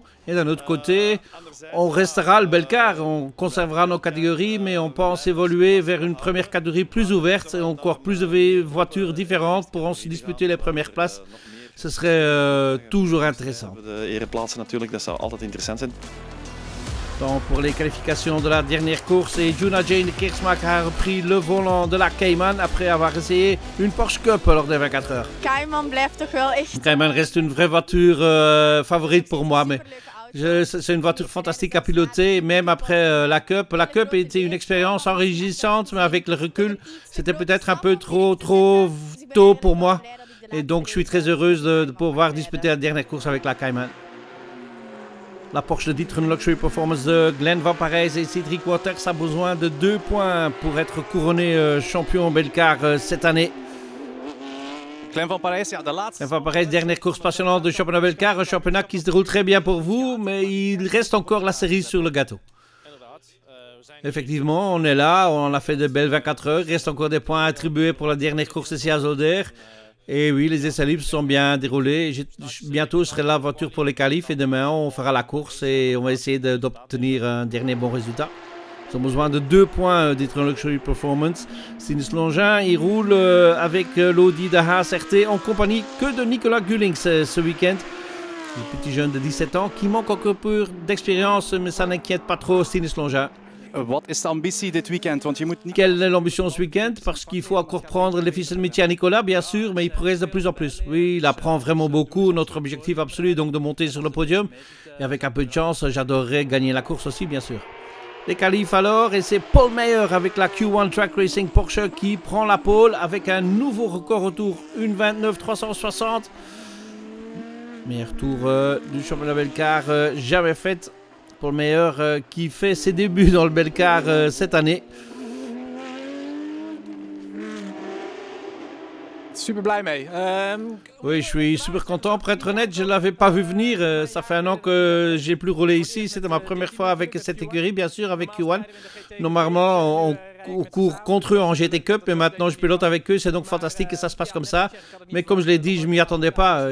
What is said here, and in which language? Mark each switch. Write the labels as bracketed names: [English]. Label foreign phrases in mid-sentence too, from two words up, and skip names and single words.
[French] Et d'un autre côté, on restera le Belcar, on conservera nos catégories, mais on pense évoluer vers une première catégorie plus ouverte et encore plus de voitures différentes pourront se disputer les premières places. Ce serait toujours intéressant. Donc pour les qualifications de la dernière course, et Juna Jane Kersmaak a repris le volant de la Cayman après avoir essayé une Porsche Cup lors des 24 heures. [Dutch] Cayman blijft toch wel echt... [French] Cayman reste une vraie voiture favorite pour moi, mais c'est une voiture fantastique à piloter, même après la Cup. La Cup était une expérience enrichissante, mais avec le recul, c'était peut-être un peu trop tôt pour moi. Et donc je suis très heureuse de pouvoir disputer la dernière course avec la Cayman. La Porsche de D'Ieteren Luxury Performance de Glenn Van Parijs et Cedric Waters a besoin de 2 points pour être couronné champion Belcar cette année. [Dutch] Glenn Van Parijs, ja, de laatste. [French] Glenn Van Parijs, dernière course passionnante du championnat Belcar, un championnat qui se déroule très bien pour vous, mais il reste encore la cerise sur le gâteau. Effectivement, on est là, on a fait de belles 24 heures, il reste encore des points attribués pour la dernière course ici à Zolder. Et oui, les essais libres sont bien déroulés. Bientôt, je serai la voiture pour les qualifs et demain, on fera la course et on va essayer d'obtenir un dernier bon résultat. Ils ont besoin de 2 points d'D'Ieteren Luxury Performance. Sinus Longin, il roule avec l'Audi de Haas RT en compagnie que de Nicolas Gullings ce week-end. Le petit jeune de 17 ans qui manque encore peu d'expérience, mais ça n'inquiète pas trop Sinus Longin. [Dutch] Wat is de ambitie dit weekend? Want je moet niet... [French] Quelle est l'ambition ce week-end? Parce qu'il faut encore prendre les ficelles métiers à Nicolas, bien sûr, mais il progresse de plus en plus. Oui, il apprend vraiment beaucoup. Notre objectif absolu est donc de monter sur le podium. Et avec un peu de chance, j'adorerais gagner la course aussi, bien sûr. Les qualifs alors, et c'est Paul Meyer avec la Q1 Track Racing Porsche qui prend la pole avec un nouveau record au tour, 1:29.360. Meilleur tour du championnat Belcar jamais fait. Paul Meyer qui fait ses débuts dans le Belcar cette année. [Dutch] Super blij mee. [French] Oui, je suis super content. Pour être honnête, je ne l'avais pas vu venir. Ça fait 1 an que j'ai plus roulé ici. C'était ma première fois avec cette écurie, bien sûr, avec Q1. Normalement, on court contre eux en GT Cup et maintenant je pilote avec eux. C'est donc fantastique que ça se passe comme ça. Mais comme je l'ai dit, je ne m'y attendais pas.